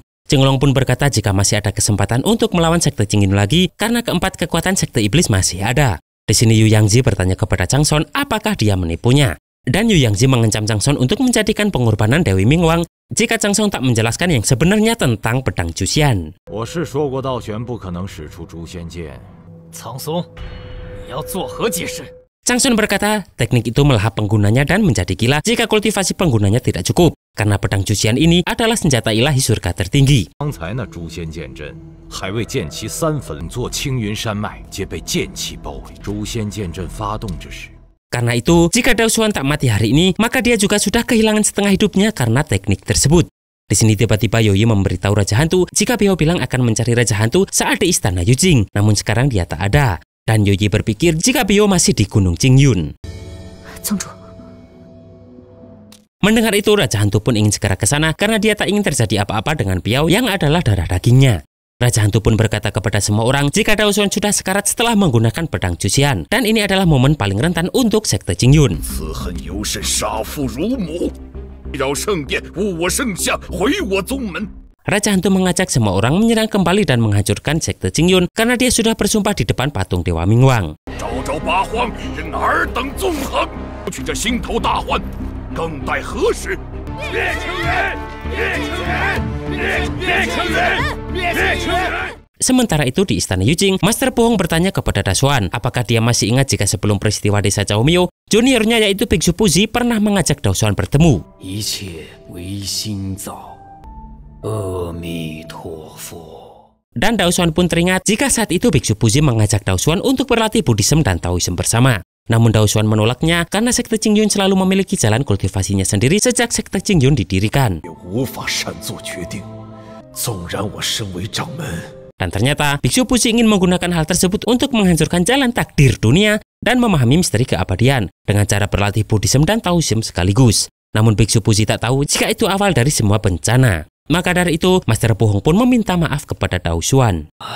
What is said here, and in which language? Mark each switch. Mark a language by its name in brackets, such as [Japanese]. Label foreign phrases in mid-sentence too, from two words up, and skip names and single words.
[Indonesian] Jenglong pun berkata jika masih ada kesempatan untuk melawan sekte Qingyun lagi, karena keempat kekuatan sekte iblis masih ada. Di sini Yu Yangzi bertanya kepada Changson apakah dia menipunya. Dan Yu Yangzi mengancam Changson untuk menjadikan pengorbanan Dewi Mingwang jika Changson tak menjelaskan yang sebenarnya tentang pedang Juxian. [Chinese] 我是说过道玄不可能使出诛仙剑。苍松，你要作何解释？ [Indonesian] Changson berkata teknik itu melahap penggunanya dan menjadi gila jika kultivasi penggunanya tidak cukup. Karena pedang Juxian ini adalah senjata ilahi surga tertinggi. [Chinese] 刚才那诛仙剑阵，还未见其三分，座青云山脉皆被剑气包围。诛仙剑阵发动之时， [Indonesian] Karena itu, jika Dao Xuan tak mati hari ini, maka dia juga sudah kehilangan setengah hidupnya karena teknik tersebut. Di sini tiba-tiba Yoyi memberitahu Raja Hantu jika Biao bilang akan mencari Raja Hantu saat di istana Yujing, namun sekarang dia tak ada. Dan Yoyi berpikir jika Biao masih di Gunung Qingyun. Mendengar itu, Raja Hantu pun ingin segera ke sana karena dia tak ingin terjadi apa-apa dengan Biao yang adalah darah dagingnya. Raja Hantu pun berkata kepada semua orang jika Dao Xuan sudah sekarat setelah menggunakan pedang Juxian. Dan ini adalah momen paling rentan untuk sekte Qingyun. [Chinese] 此恨尤甚，杀父如母，扰圣殿，误我圣相，毁我宗门。 [Indonesian] Raja Hantu mengajak semua orang menyerang kembali dan menghancurkan sekte Qingyun karena dia sudah bersumpah di depan patung Dewa Mingwang. [Chinese] 朝朝八荒，任尔等纵横，取这心头大患，更待何时？灭清人！灭清人！灭清人！灭清人！ [Indonesian] Sementara itu di istana Yujing, Master Bohong bertanya kepada Dao Xuan apakah dia masih ingat jika sebelum peristiwa desa Chaomio, juniornya yaitu Biksu Puzi pernah mengajak Dao Xuan bertemu. [Chinese] 一切唯心造，阿弥陀佛。 [Indonesian] Dan Dao Xuan pun teringat jika saat itu Biksu Puzi mengajak Dao Xuan untuk berlatih Buddhisme dan Taoisme bersama. Namun Dao Xuan menolaknya karena sekte Qingyun selalu memiliki jalan kultivasinya sendiri sejak sekte Qingyun didirikan. [Chinese] 也无法擅作决定，纵然我身为掌门。 [Indonesian] Dan ternyata Biksu Puzi ingin menggunakan hal tersebut untuk menghancurkan jalan takdir dunia dan memahami misteri keabadian dengan cara berlatih Buddhisme dan Taoisme sekaligus. Namun Biksu Puzi tak tahu jika itu awal dari semua bencana. Maka dari itu, Master Bohong pun meminta maaf kepada Dao Xuan.